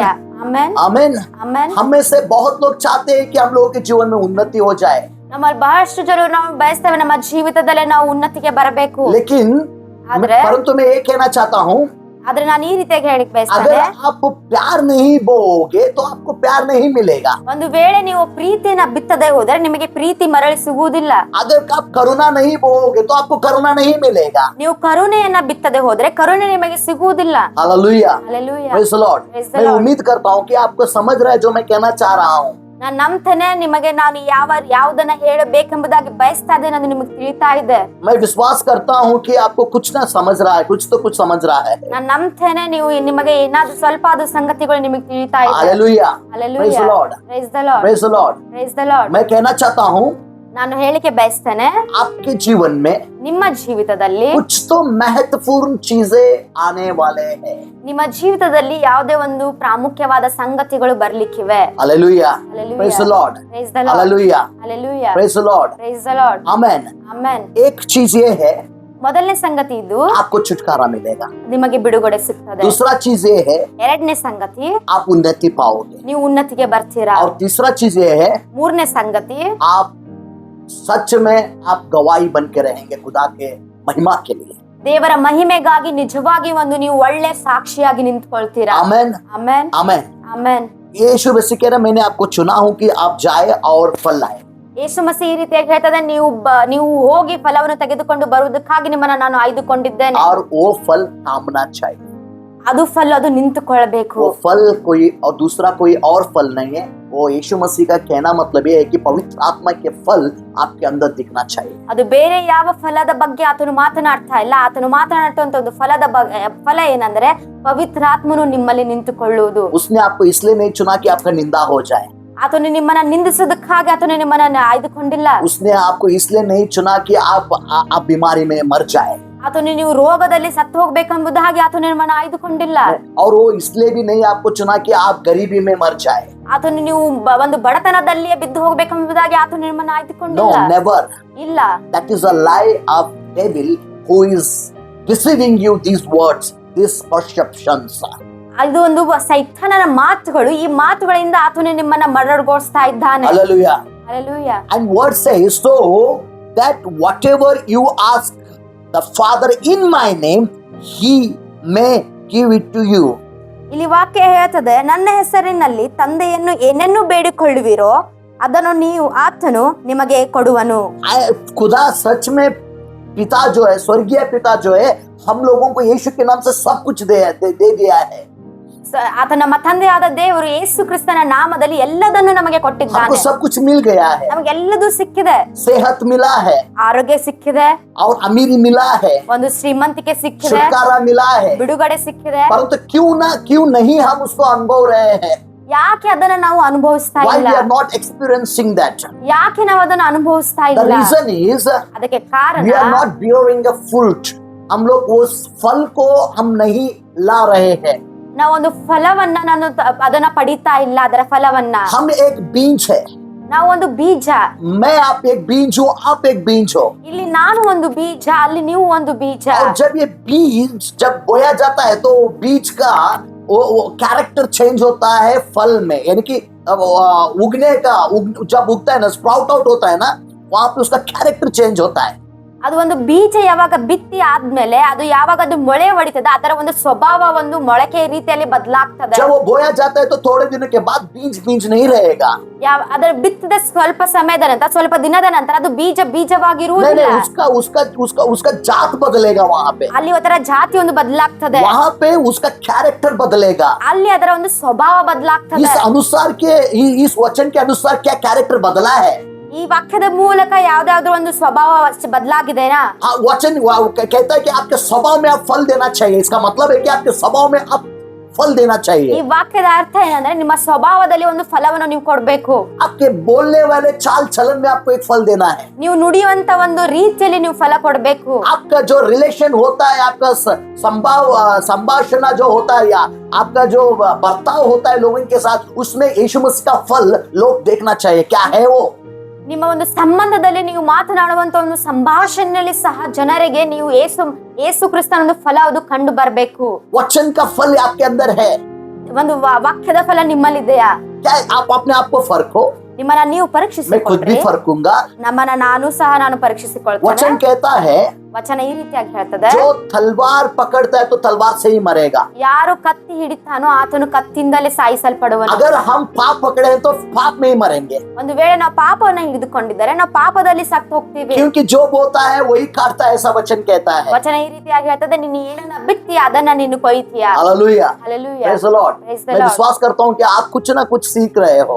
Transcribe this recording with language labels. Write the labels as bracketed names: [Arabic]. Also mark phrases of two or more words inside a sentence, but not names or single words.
[Kannada] ಆಮೆನ್, [Hindi] आमीन. [Kannada] ಆಮೆನ್. [Hindi] हम में से बहुत लोग चाहते हैं कि हम लोगों के जीवन में उन्नति हो जाए, [Kannada] ನಮ್ಮಲ್ಲಿ ಬಹಳಷ್ಟು ಜನರು ನಾವು ಬಯಸ್ತೇವೆ ನಮ್ಮ ಜೀವಿತದಲ್ಲಿ ನಾವು ಉನ್ನತಿಗೆ ಬರಬೇಕು. [Hindi] लेकिन परंतु मैं ये कहना चाहता हूँ, [Kannada] ಆದ್ರೆ ನಾನು ಈ ರೀತಿಯಾಗಿ ಹೇಳಿಕ್ [Hindi] अगर [Kannada] ಬಯಸ್ತೇನೆ, [Hindi] आप प्यार नहीं बोओगे तो आपको प्यार नहीं मिलेगा. [Kannada] ಒಂದು ವೇಳೆ ನೀವು ಪ್ರೀತಿಯನ್ನ ಬಿತ್ತದೇ ಹೋದರೆ ನಿಮಗೆ ಪ್ರೀತಿ ಮರಳಿ ಸಿಗುವುದಿಲ್ಲ. [Hindi] अगर आप करुणा नहीं बोओगे तो आपको करुणा नहीं मिलेगा. [Kannada] ನೀವು ಕರುಣೆಯನ್ನ ಬಿತ್ತದೇ ಹೋದ್ರೆ ಕರುಣೆ ನಿಮಗೆ ಸಿಗುವುದಿಲ್ಲ. [Hindi] हालेलुया, [English] Hallelujah. Praise the Lord. Praise the [Hindi] मैं [English] Lord. [Hindi] उम्मीद करता हूँ कि आपको समझ रहा है जो मैं कहना चाह रहा हूँ. [Kannada] ನಾನು ನಂಬ್ತೇನೆ ನಿಮಗೆ ನಾನು ಯಾವುದನ್ನ ಹೇಳಬೇಕೆಂಬುದಾಗಿ ಬಯಸ್ತಾ ಇದ್ದೇನೆ, ಅದು ನಿಮಗೆ ತಿಳಿತಾ ಇದೆ. [Hindi] मैं विश्वास करता हूँ कि आपको कुछ ना समझ रहा है, कुछ तो कुछ समझ रहा है. [Kannada] ನಾನು ನಂಬ್ತೇನೆ ನಿಮಗೆ ಏನಾದ್ರೂ ಸ್ವಲ್ಪ ಆದ ಸಂಗತಿಗಳು ನಿಮಗೆ ತಿಳಿತಾ ಇದೆ. [Hindi] हालेलुया, [English] Hallelujah. praise the Lord, Praise the Lord. praise the Lord. Praise the Lord. [Hindi] मैं कहना चाहता हूँ [Kannada] ನಾನು ಹೇಳಿಕೆ ಬಯಸ್ತೇನೆ, [Hindi] आपके जीवन में [Kannada] ನಿಮ್ಮ ಜೀವಿತದಲ್ಲಿ [Hindi] कुछ तो महत्वपूर्ण चीजें आने वाले हैं. [Kannada] ನಿಮ್ಮ ಜೀವಿತದಲ್ಲಿ ಯಾವುದೇ ಒಂದು ಪ್ರಾಮುಖ್ಯವಾದ ಸಂಗತಿಗಳು ಬರ್ಲಿಕ್ಕಿವೆ. [Hindi] हालेलुया, [English] Hallelujah. praise the Lord, Praise the Lord. [Hindi] हालेलुया, [English] Hallelujah. praise the Lord, Praise the Lord. [Hindi] आमेन. [English] Amen. [Hindi] एक चीज ये है, [Kannada] ಮೊದಲನೇ ಸಂಗತಿ ಇದು, [Hindi] आपको छुटकारा मिलेगा. [Kannada] ನಿಮಗೆ ಬಿಡುಗಡೆ ಸಿಗ್ತದೆ. [Hindi] दूसरा चीज ये है, [Kannada] ಎರಡನೇ ಸಂಗತಿ, [Hindi] आप उन्नति पाओगे. [Kannada] ನೀವು ಉನ್ನತಿಗೆ ಬರ್ತೀರಾ. [Hindi] और तीसरा चीज ये है, [Kannada] ಮೂರನೇ ಸಂಗತಿ, [Hindi] आप सच में आप गवाही बन के रहेंगे खुदा के महिमा के लिए. [Kannada] ದೇವರ ಮಹಿಮೆಗಾಗಿ ನಿಜವಾಗಿ ಒಂದು ನೀವು ಒಳ್ಳೆ ಸಾಕ್ಷಿಯಾಗಿ ನಿಂತ್ಕೊಳ್ತೀರಾ. [Hindi] आमेन, [Kannada] ಆಮೆನ್, [Hindi] आमेन. [Kannada] ಆಮೆನ್. [Hindi] यीशु मसीह कह रहा, मैंने आपको चुना हूं कि आप जाए और फल लाए. [Kannada] ಯೇಸು ಮಸೀ ಈ ರೀತಿಯಾಗಿ ಹೇಳ್ತದೆ, ನೀವು ಹೋಗಿ ಫಲವನ್ನು ತೆಗೆದುಕೊಂಡು ಬರುವುದಕ್ಕಾಗಿ ನಿಮ್ಮನ್ನ ನಾನು ಆಯ್ದುಕೊಂಡಿದ್ದೇನೆ. [Hindi] और वो फल थामना चाहिए. [Kannada] ಅದು ಫಲ ಅದು ನಿಂತುಕೊಳ್ಬೇಕು. [Hindi] वो फल कोई और दूसरा कोई और फल नहीं है, वो यीशु मसीह का कहना मतलब ये है कि पवित्र आत्मा के फल आपके अंदर दिखना चाहिए। [Kannada] ಅದು ಬೇರೆ ಯಾವ ಫಲದ ಬಗ್ಗೆ ಆತನು ಮಾತನಾಡ್ತಾ ಇಲ್ಲ. ಆತನು ಮಾತನಾಡುವಂತ ಒಂದು ಫಲ ಏನಂದ್ರೆ ಪವಿತ್ರಾತ್ಮನು ನಿಮ್ಮಲ್ಲಿ ನಿಂತುಕೊಳ್ಳುವುದು. [Hindi] उसने आपको इसलिए नहीं चुना कि आपका निंदा हो जाए। [Kannada] ಆತನು ನಿಮ್ಮನ್ನ ನಿಂದಿಸೋದಕ್ಕಾಗಿ ಆತನು ನಿಮ್ಮನ್ನ ಆಯ್ದುಕೊಂಡಿಲ್ಲ. [Hindi] उसने आपको इसलिए नहीं चुना कि आप बीमारी में मर जाए। [Kannada] ಆತನು ನೀವು ರೋಗದಲ್ಲಿ ಸತ್ತು ಹೋಗ್ಬೇಕೆಂಬುದಾಗಿ ಆತನು ನಿಮ್ಮನ್ನ ಆಯ್ದುಕೊಂಡಿಲ್ಲ. [Hindi] और वो इसलिए भी नहीं आपको चुना कि आप गरीबी में मर जाए। [Kannada] ಆತನು ನೀವು ಒಂದು ಬಡತನದಲ್ಲಿಯೇ ಬಿದ್ದು ಹೋಗ್ಬೇಕೆಂಬುದಾಗಿ ಆತನು ನಿಮ್ಮನ್ನ [English] No, [Kannada] ಆಯ್ದುಕೊಂಡಿಲ್ಲ. [English] never. [Kannada] ಇಲ್ಲ, [English] That is a lie of devil who is deceiving you these words, these perceptions. [Kannada] ಅದು ಒಂದು ಸೈತಾನನ ಮಾತುಗಳು. ಈ ಮಾತುಗಳಿಂದ ಆತನು ನಿಮ್ಮನ್ನ ಮರಳುಗೊಳಿಸ್ತಾ ಇದ್ದಾನೆ. [English] Hallelujah. [Kannada] ಹಲ್ಲೆಲೂಯಾ. [English] And word says so that whatever you ask the Father in my name, he may give it to you. [Kannada] ಇಲ್ಲಿ ವಾಕ್ಯ ಹೇಳ್ತದೆ, ನನ್ನ ಹೆಸರಿನಲ್ಲಿ ತಂದೆಯನ್ನು ಏನನ್ನು ಬೇಡಿಕೊಳ್ಳುವಿರೋ ಅದನ್ನು ಆತನು ನಿಮಗೆ ಕೊಡುವನು. [Hindi] खुदा सच में पिता जो है, स्वर्गीय पिता जो है, हम लोगों को यीशु के नाम से सब कुछ दे दिया है। [Kannada] ಆತ ನಮ್ಮ ತಂದೆಯಾದ ದೇವರು ಯೇಸು ಕ್ರಿಸ್ತನ ನಾಮದಲ್ಲಿ ಎಲ್ಲದನ್ನು ನಮಗೆ [Hindi] हमको [Kannada] ಕೊಟ್ಟಿದ್ದಾನೆ. [Hindi] सब कुछ मिल गया है। [Kannada] ನಮಗೆಲ್ಲದೂ ಸಿಕ್ಕಿದೆ. [Hindi] सेहत मिला है [Kannada] ಆರೋಗ್ಯ ಸಿಕ್ಕಿದೆ, [Hindi] और अमीरी मिला है, [Kannada] ಒಂದು ಶ್ರೀಮಂತಿಕೆ ಸಿಕ್ಕಿದೆ, [Hindi] छुटकारा मिला है। [Kannada] ಬಿಡುಗಡೆ ಸಿಕ್ಕಿದೆ. [Hindi] परंतु क्यों नहीं हम उसको अनुभव रहे हैं? [Kannada] ಯಾಕೆ ಅದನ್ನ ನಾವು ಅನುಭವಿಸ್ತಾ [English] Why [Kannada] ಇಲ್ಲ? [English] we are not experiencing that? [Kannada] ಯಾಕೆ ನಾವು ಅದನ್ನ ಅನುಭವಿಸ್ತಾ [English] The [Kannada] ಇಲ್ಲ? [English] reason is [Kannada] ಅದಕ್ಕೆ ಕಾರಣ [English] we are not bearing a fruit. [Hindi] हम लोग उस फल को हम नहीं ला रहे हैं। [Kannada] ನಾವೊಂದು ಫಲವನ್ನ ಅದನ್ನ ಪಡಿತಾ ಇಲ್ಲ. ಅದರ ಫಲವನ್ನ [Hindi] हम एक बीज है। [Kannada] ನಾವು ಒಂದು ಬೀಜ. [Hindi] मैं आप एक बीज हूँ, आप एक बीज हो। [Kannada] ಇಲ್ಲಿ ನಾನು ಒಂದು ಬೀಜ, ಅಲ್ಲಿ ನೀವು ಒಂದು ಬೀಜ. [Hindi] और जब ये बीज जब बोया जाता है तो बीज का वो [English] character change [Hindi] होता है फल में, यानी कि उगने का जब उगता है ना, [English] sprout out [Hindi] होता है ना, वहां पे उसका [English] character change [Hindi] होता है। [Kannada] ಅದು ಒಂದು ಬೀಜ ಯಾವಾಗ ಬಿತ್ತಿ ಆದ್ಮೇಲೆ ಅದು ಯಾವಾಗ ಅದು ಮೊಳೆ ಹೊಡಿತದೆ, ಅದರ ಒಂದು ಸ್ವಭಾವ ಒಂದು ಮೊಳಕೆ ರೀತಿಯಲ್ಲಿ ಬದಲಾಗ್ತದೆ. [Hindi] जब वो बोया जाता है तो थोड़े दिनों के बाद बीज नहीं रहेगा। [Kannada] ಅದರ ಬಿತ್ತಿದ ಸ್ವಲ್ಪ ಸಮಯದ ನಂತರ, ಸ್ವಲ್ಪ ದಿನದ ನಂತರ ಅದು ಬೀಜವಾಗಿರುವುದಿಲ್ಲ. [Hindi] उसका जात बदलेगा वहाँ पे। [Kannada] ಅಲ್ಲಿ ಅದರ ಜಾತಿ ಒಂದು ಬದಲಾಗ್ತದೆ. [Hindi] वहाँ पे उसका कैरेक्टर बदलेगा। [Kannada] ಅಲ್ಲಿ ಅದರ ಒಂದು ಸ್ವಭಾವ ಬದಲಾಗ್ತದೆ. [Hindi] इस अनुसार के इस वचन के अनुसार क्या कैरेक्टर बदला है? [Kannada] ಈ ವಾಕ್ಯದ ಮೂಲಕ ಯಾವ್ದಾದ್ರು ಒಂದು ಸ್ವಭಾವ ಬದಲಾಗಿದೆನಾ? [Hindi] हाँ, वचन कहता है कि आपके स्वभाव में आप फल देना चाहिए। इसका मतलब है कि आपके स्वभाव में आप फल देना चाहिए। [Kannada] ಈ ವಾಕ್ಯದ ಅರ್ಥ ಏನಂದ್ರೆ ನಿಮ್ಮ ಸ್ವಭಾವದಲ್ಲಿ ಒಂದು ಫಲವನ್ನು ನೀವು ಕೊಡಬೇಕು. [Hindi] आपके बोलने वाले चाल चलन में आपको एक फल देना है। [Kannada] ನೀವು ನುಡಿಯುವಂತ ಒಂದು ರೀತಿಯಲ್ಲಿ ನೀವು ಫಲ ಕೊಡಬೇಕು. [Hindi] आपका जो रिलेशन होता है, आपका संभाषण जो होता है या आपका जो बर्ताव होता है लोगों के साथ, उसमें यीशु मसीह का फल लोग देखना चाहिए। क्या है वो? [Kannada] ನಿಮ್ಮ ಒಂದು ಸಂಬಂಧದಲ್ಲಿ ನೀವು ಮಾತನಾಡುವಂತ ಒಂದು ಸಂಭಾಷಣೆಯಲ್ಲಿ ಸಹ ಜನರಿಗೆ ನೀವು ಯೇಸು ಕ್ರಿಸ್ತನ ಒಂದು ಫಲ ಅದು ಕಂಡು ಬರಬೇಕು. [Hindi] वचन का फल आपके अंदर है। [Kannada] ಒಂದು ವಾಕ್ಯದ ಫಲ ನಿಮ್ಮಲ್ಲಿದೆಯಾ? [Hindi] क्या आप अपने आप को फर्को? [Kannada] ನಿಮ್ಮನ್ನ ನೀವು [Hindi] मैं खुद भी [Kannada] ಪರೀಕ್ಷಿಸಿಕೊಳ್ಳ್ರಿ. [Hindi] फर्कूंगा। [Kannada] ನಮ್ಮನ್ನ ನಾನು ಪರೀಕ್ಷಿಸಿಕೊಳ್ತೇನೆ. [Hindi] वचन कहता है [Kannada] ವಚನ ಈ ರೀತಿಯಾಗಿ ಹೇಳ್ತದೆ, [Hindi] जो तलवार पकड़ता है तो तलवार से ही मरेगा। [Kannada] ಯಾರು ಕತ್ತಿ ಹಿಡಿತಾನೋ ಆತನು ಕತ್ತಿಯಿಂದಲೇ ಸಾಯಿಸಲ್ಪಡುವನು. [Hindi] अगर हम पाप पकड़े हैं तो पाप में ही मरेंगे, [Kannada] ಒಂದು ವೇಳೆ ನಾವು ಪಾಪವನ್ನ ಹಿಡಿದುಕೊಂಡಿದ್ದರೆ ನಾವು ಪಾಪದಲ್ಲಿ ಸತ್ತು ಹೋಗ್ತೀವಿ. [Hindi] क्योंकि जो बोता है वही काटता है, ऐसा वचन कहता है। [Kannada] ವಚನ ಈ ರೀತಿಯಾಗಿ ಹೇಳ್ತದೆ, ನೀನು ಏನನ್ನ ಬಿತ್ತೀಯ ಅದನ್ನ ನೀನು ಕೊಯ್ತೀಯ. [Hindi] हालेलूया, [English] Hallelujah. Praise the Lord. Praise the [Hindi] मैं [English] Lord. [Hindi] विश्वास करता हूँ कि आप कुछ ना कुछ सीख रहे हो।